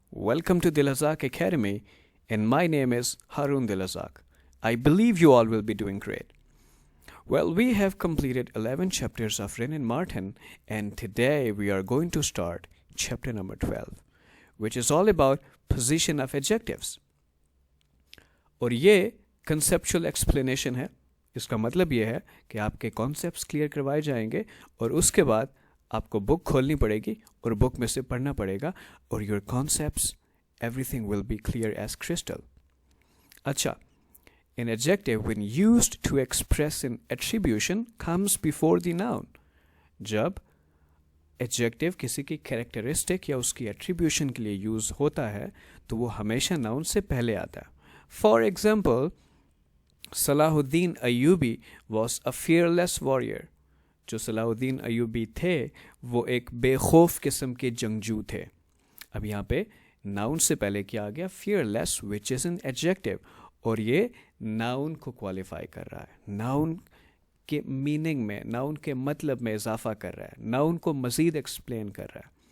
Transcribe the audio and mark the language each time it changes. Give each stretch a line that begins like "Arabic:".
English: Welcome to Dilazak Academy and my name is Harun Dilazak. I believe you all will be doing great. Well, we have completed 11 chapters of Rin and Martin and today we are going to start chapter number 12 which is all about position of adjectives.
Hindi: और ये conceptual explanation है. इसका मतलब ये है कि आपके concepts clear करवाए जाएंगे और उसके बाद आपको बुक खोलनी पड़ेगी और बुक में से पढ़ना पड़ेगा और
English: Your concepts everything will be clear as crystal. अच्छा, an adjective when used to express an attribution comes before the noun.
Hindi: जब adjective किसी की characteristic या उसकी attribution के लिए यूज़ होता है तो वो हमेशा noun से पहले आता है.
English: For example, Salahuddin Ayyubi was a fearless warrior.
Hindi: जो सलाहुद्दीन अयूबी थे वो एक बेखौफ किस्म के जंगजू थे. अब यहाँ पे नाउन से पहले क्या आ गया?
English: fearless which is an adjective
Hindi: और ये नाउन को क्वालिफाई कर रहा है, नाउन के मीनिंग में, नाउन के मतलब में इजाफा कर रहा है, नाउन को मज़ीद एक्सप्लेन कर रहा है.